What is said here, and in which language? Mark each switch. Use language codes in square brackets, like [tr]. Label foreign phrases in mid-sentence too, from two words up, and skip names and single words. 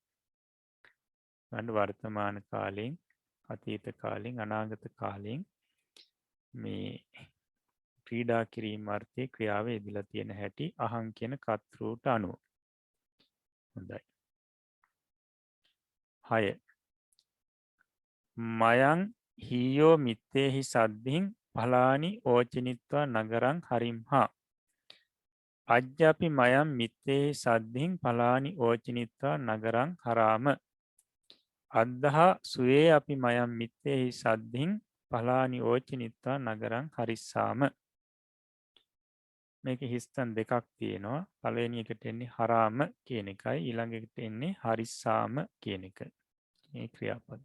[si] වර්තමාන කාලෙන් අතීත කාලෙන් අනාගත කාලෙන් මේ ක්‍රීඩා කිරීම අර්ථය ක්‍රියාව යෙදිලා තියෙන හැටි අහං කියන කර්තෘට අනුව. හොඳයි. 6. [pi] මයං හීයෝ මිත්තේහි සද්ධින් පලානි ඕචනිත්වා නගරං හරිම්හා. අජ්ජපි මයම් මිත්තේහි සද්ධින් පලානි ඕචනිත්වා නගරං හරාම. අද්දහා සුවේ අපි මයම් මිත්තේහි සද්ධින් පලානි ඕචනිත්වා නගරං හරිස්සාම. [si] මේක හිස්තන් දෙකක් තියෙනවා. පළවෙනි එකට එන්නේ හරාම කියන එකයි ඊළඟට එන්නේ හරිස්සාම කියන එක. මේ ක්‍රියාපද.